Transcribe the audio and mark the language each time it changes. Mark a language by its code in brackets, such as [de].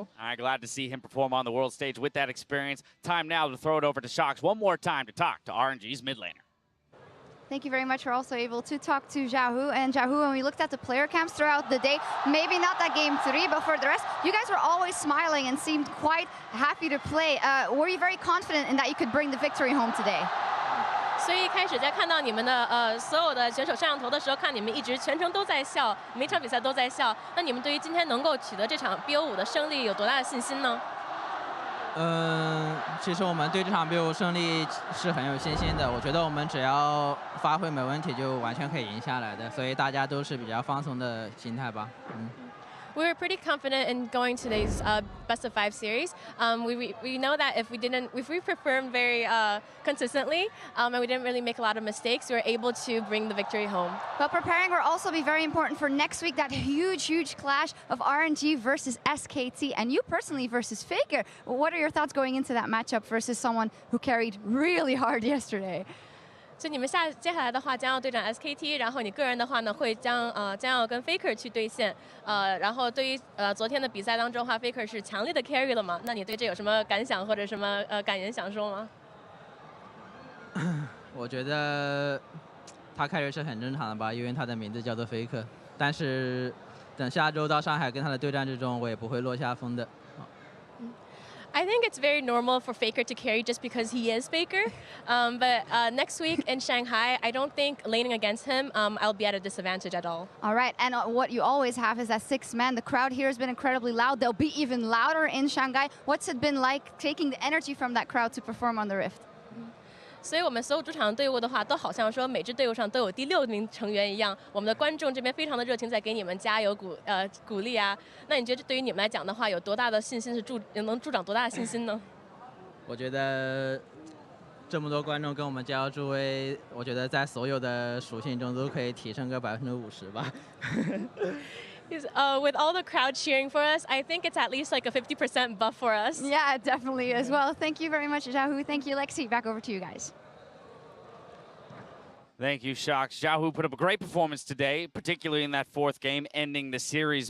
[en] All right, glad to see him perform on the world stage with that experience. Time now to throw it over to Shocks one more time to talk to RNG's mid laner. Thank you very much. We're also able to talk to Xiaohu. And Xiaohu, when we looked at the player camps throughout the day, maybe not that game 3, but for the rest, you guys were always smiling and seemed quite happy to play. Were you very confident in that you could bring the victory home today? [zh] 所以一开始在看到你们的所有的选手上头的时候，看你们一直全程都在笑，每场比赛都在笑。那你们对于今天能够取得这场 BO5 的胜利有多大的信心呢？其实我们对这场 BO5 胜利是很有信心的。我觉得我们只要发挥没问题，就完全可以赢下来的。所以大家都是比较放松的心态吧。 [en] We were pretty confident in going to today's best of 5 series. We know that if we performed very consistently and we didn't really make a lot of mistakes, we were able to bring the victory home. But preparing will also be very important for next week, that huge clash of RNG versus SKT, and you personally versus Faker. What are your thoughts going into that matchup versus someone who carried really hard yesterday? [zh] 所以你们接下来的话将要对战 SKT， 然后你个人的话呢会将要跟 Faker 去对线，然后对于昨天的比赛当中的话 ，Faker 是强烈的 carry 了嘛？那你对这有什么感想或者什么感言想说吗？我觉得他carry是很正常的吧，因为他的名字叫做 Faker。但是等下周到上海跟他的对战之中，我也不会落下风的。 [en] I think it's very normal for Faker to carry just because he is Faker. But next week in Shanghai, I don't think laning against him, I'll be at a disadvantage at all. All right, and what you always have is that 6-man. The crowd here has been incredibly loud. They'll be even louder in Shanghai. What's it been like taking the energy from that crowd to perform on the Rift? [zh] 所以我们所有主场队伍的话，都好像说每支队伍上都有第6名成员一样。我们的观众这边非常的热情，在给你们加油鼓励啊。那你觉得对于你们来讲的话，有多大的信心能助长多大的信心呢？我觉得这么多观众跟我们加油助威，我觉得在所有的属性中都可以提升个50%吧。 [en] With all the crowd cheering for us, I think it's at least like a 50% buff for us. Yeah, it definitely is. Well, thank you very much, Xiaohu. Thank you, Lexi. Back over to you guys. Thank you, Shox. Xiaohu put up a great performance today, particularly in that 4th game, ending the series.